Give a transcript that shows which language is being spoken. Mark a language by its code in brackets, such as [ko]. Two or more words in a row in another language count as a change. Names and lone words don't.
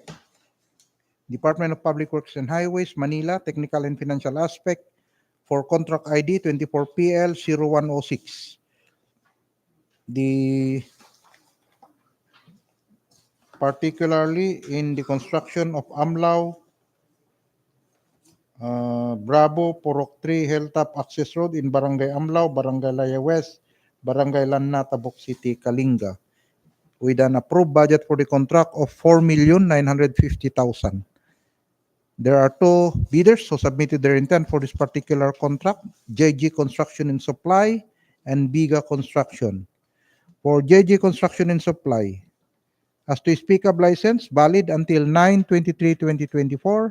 [en] Department of Public Works and Highways, Manila, technical and financial aspect for contract ID 24PL0106. The particularly in the construction of Amlaw, Bravo, Purok 3, Hilltop Access Road in Barangay Amlaw, Barangay Laya West, Barangay Lanna, Tabuk City, Kalinga, with an approved budget for the contract of 4,950,000. There are two bidders who submitted their intent for this particular contract, JG Construction and Supply and Biga Construction. For JG Construction and Supply, as to his pickup license, valid until 9/23/2024.